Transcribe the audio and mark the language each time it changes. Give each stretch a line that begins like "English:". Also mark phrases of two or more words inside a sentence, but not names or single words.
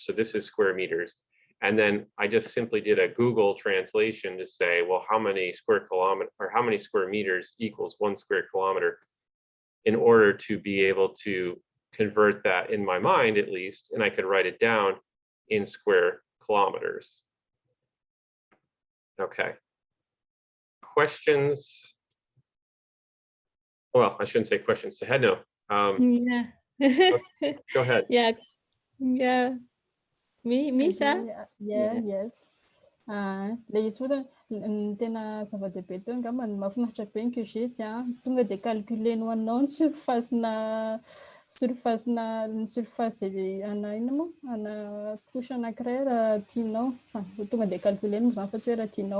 English: So this is square meters. And then I just simply did a Google translation to say, well, how many square kilometers or how many square meters equals 1 square kilometer in order to be able to convert that in my mind, at least, and I could write it down in square kilometers. Okay. Questions? Well, I shouldn't say questions. Ahead, no. Yeah. Go ahead. Yeah. Yeah. Misa? Yeah, yes.
Malagasy: Le izy ohatra ny tena zava-dehibe teo angamba ny mahafinaritra be ny QGIS tonga de calculenao anao ny surface ana ina moa ana couche anankiray raha tianao tonga de calculenao zany fa tsy hoe raha tianao.